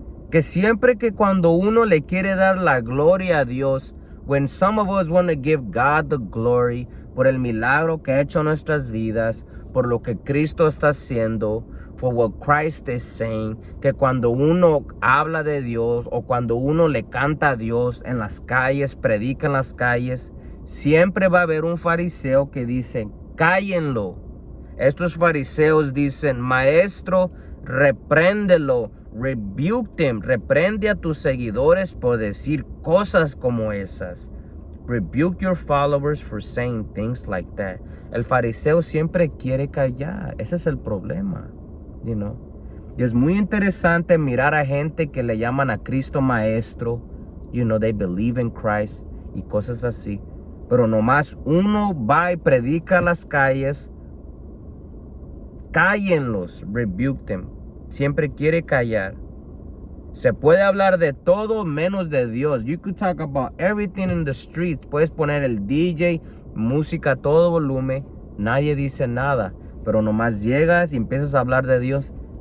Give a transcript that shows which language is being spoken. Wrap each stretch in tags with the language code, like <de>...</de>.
<es>Que siempre que cuando uno le quiere dar la gloria a Dios,</es> <en>when some of us want to give God the glory</en> <es>por el milagro que ha hecho en nuestras vidas, por lo que Cristo está haciendo,</es> <en>for what Christ is saying,</en> <es>que cuando uno habla de Dios o cuando uno le canta a Dios en las calles, predica en las calles, siempre va a haber un fariseo que dice, cállenlo. Estos fariseos dicen, Maestro, repréndelo,</es> <en>rebuke them,</en> <es>reprende a tus seguidores por decir cosas como esas.</es> <en>Rebuke your followers for saying things like that.</en> <es>El fariseo siempre quiere callar. Ese es el problema, Y es muy interesante mirar a gente que le llaman a Cristo maestro.</es> <en>They believe in Christ</en> <es>y cosas así. Pero nomás uno va y predica en las calles. Cállenlos,</es> <en>rebuke them.</en> <es>Siempre quiere callar. Se puede hablar de todo menos de Dios.</es> <en>You could talk about everything in the streets.</en> <es>Puedes poner el DJ, música a todo volumen. Nadie dice nada. Pero nomás llegas y empiezas a hablar de Dios.</es>